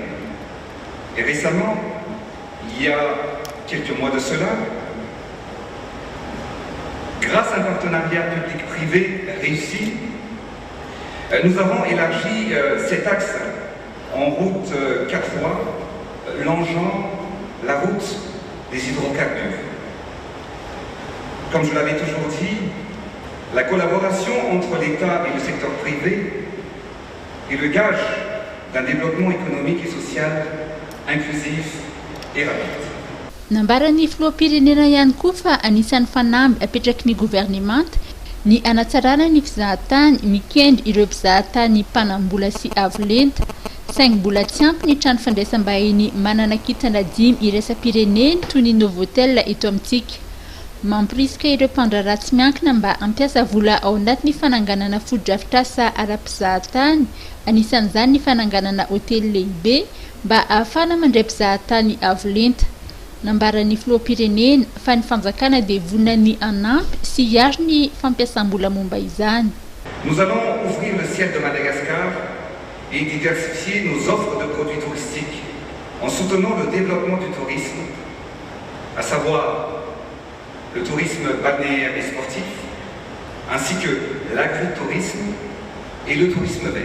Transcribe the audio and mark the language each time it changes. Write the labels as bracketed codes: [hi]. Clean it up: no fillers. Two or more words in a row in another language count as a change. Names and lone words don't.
[fr] Et récemment, il y a quelques mois de cela, Grâce à un partenariat public-privé réussi, nous avons élargi cet axe en route 4 voies, longeant la route des hydrocarbures. Comme je l'avais toujours dit, la collaboration entre l'État et le secteur privé est le gage d'un développement économique et social inclusif et rapide. [mg] Nambarany filoham-pirenena ihany koa fa anisan'ny fanamby apetraky ny gouvernemanta ny anatsarana ny fizahatany mikendry ireo mpizahatany mpanambola sy avolenta saingy mbola tsy ampy ny trano fandraisam-bahiny manana kintana 5 iraisam-pireneny toy ny Novotel eto amintsika. Mampirisika ireo mpandra ratsy miankina mba ampiasa vola ao anatin'ny fananganana foto-drafitrasa ara-mpizahatany, anisan'izany ny fananganana hotely lehibe mba ahafana mandray mpizahatany avolenta. Nambarany filoham-pirenena fa ny fanjakana dia vonany anampy sy hiaro ny fampiasam-bola momba izany. [fr] Nous allons ouvrir le ciel de Madagascar et diversifier nos offres de produits touristiques en soutenant le développement du tourisme, à savoir le tourisme balnéaire et sportif, ainsi que l'agritourisme et le tourisme vert.